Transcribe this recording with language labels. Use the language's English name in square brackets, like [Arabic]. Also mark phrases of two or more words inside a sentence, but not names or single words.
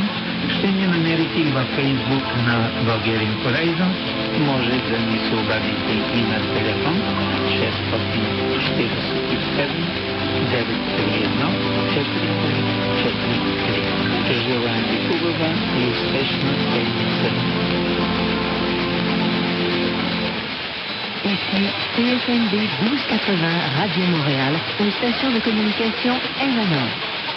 [Bulgarian] Ще ни намерите и във Фейсбук на Bulgarian Horizons. Може да ни се обадите и на телефон 647 931 4343. Желаем ви хубава и успешна седмица. [French] Ici TFMB 1280 Radio Montréal, une station de communication MNO.